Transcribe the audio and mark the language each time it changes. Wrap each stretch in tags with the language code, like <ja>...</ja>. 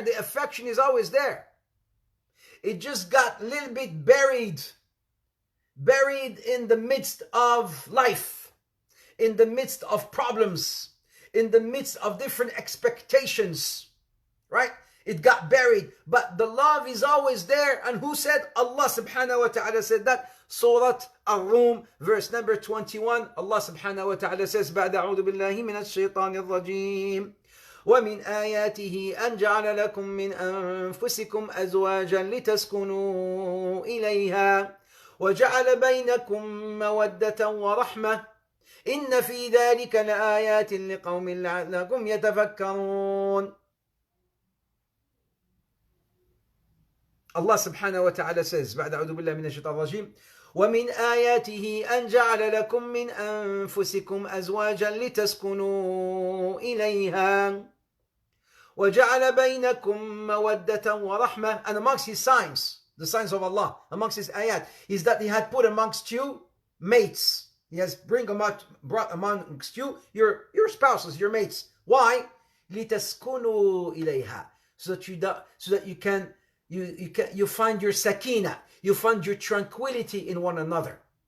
<en>The affection is always there. It just got a little bit buried in the midst of life, in the midst of problems, in the midst of different expectations, right? It got buried, but the love is always there. And who said? Allah subhanahu wa ta'ala said that. Surah Ar-Rum, verse number 21.</en> <ar>Allah subhanahu wa ta'ala says, بعد أعوذ بالله من الشيطان الرجيم ومن آياته أن جعل لكم من أنفسكم أزواجا لتسكنوا إليها وجعل بينكم مودة ورحمة إن في ذلك لآيات لقوم لعلكم يتفكرون. Allah subhanahu wa ta'ala says, بعد أعوذ بالله من الشيطان الرجيم ومن آياته أن جعل لكم من أنفسكم أزواجا لتسكنوا إليها وجعل بينكم مودة ورحمة.</ar> <en>And amongst his signs, the signs of Allah, amongst his ayat, is that he had put amongst you mates. He has brought amongst you your spouses, your mates. Why?</en> <ar>لتسكنوا إليها,</ar> <en>so that you can you find your sakina, you find your tranquility in one another.</en>